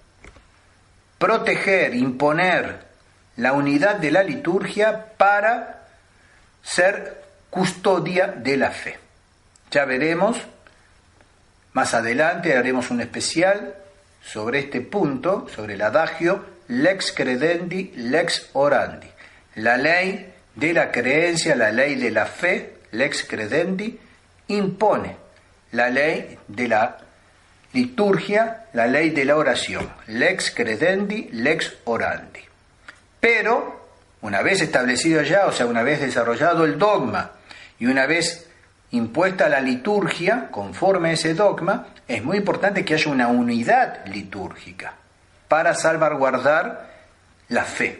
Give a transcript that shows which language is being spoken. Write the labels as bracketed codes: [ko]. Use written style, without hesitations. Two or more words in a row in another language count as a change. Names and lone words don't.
[es] Proteger, imponer la unidad de la liturgia para ser custodia de la fe. Ya veremos, más adelante haremos un especial sobre este punto, sobre el adagio [la] lex credendi, lex orandi. [es] La ley de la creencia, la ley de la fe, [la] lex credendi, [es] impone la ley de la liturgia, la ley de la oración, [la] lex credendi, lex orandi. [es] Pero, una vez establecido ya, o sea, una vez desarrollado el dogma y una vez impuesta la liturgia conforme a ese dogma, es muy importante que haya una unidad litúrgica para salvaguardar la fe.